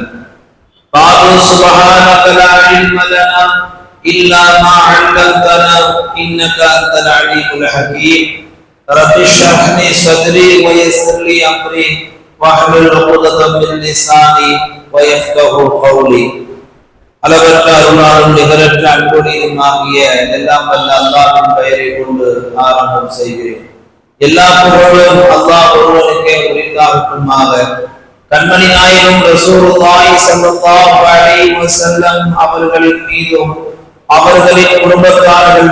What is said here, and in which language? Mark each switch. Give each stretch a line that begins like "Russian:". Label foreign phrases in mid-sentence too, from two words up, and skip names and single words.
Arabic: قالوا سبحانك لا علم لنا إلا ما علمتنا إنك أنت العليم الحكيم. رب اشرح لي صدري ويسر لي أمري واحلل عقدة من لساني ويفقهوا قولي.
Tamil: அளவற்ற அருளாளன் நிகரற்ற அன்புடையதுமாகிய எல்லாம் வல்ல அல்லாஹ்வின் பெயரை கொண்டு ஆரம்பம் செய்கிறேன். எல்லா புகழும் அல்லாஹ் ஒருவனுக்கே உரித்தாகட்டுமாக. கண்மணி நாயகம்
Arabic: رسول الله صلى الله عليه وسلم
Tamil: அவர்களின் மீதும் அவர்களின் குடும்பத்தார்கள்